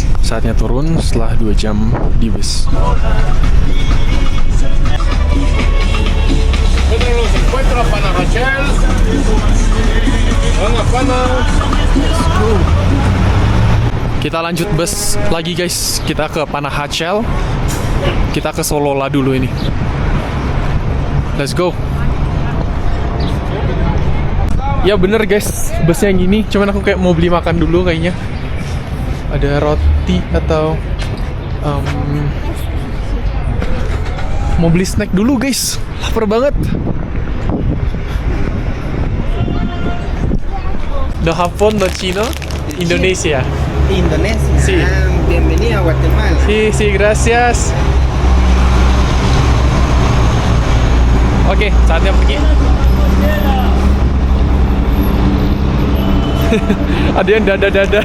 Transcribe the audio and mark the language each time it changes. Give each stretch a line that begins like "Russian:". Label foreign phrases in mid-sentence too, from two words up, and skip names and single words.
Indonesian: saatnya turun setelah 2 jam di bus. Kita lanjut bus lagi guys. Kita ke Panajachel. Kita ke Solola dulu ini.
English: Let's go.
Indonesian: Ya bener guys, busnya yang gini. Cuman aku kayak mau beli makan dulu kayaknya. Ada roti atau mau beli snack dulu guys. Lapar banget.
Spanish: Do Japón, do Chino, Indonesia. Indonesia. Sí. Bienvenido a Guatemala. Sí, sí, gracias.
Indonesian: Oke, saatnya pergi. Ada yang dada-dada.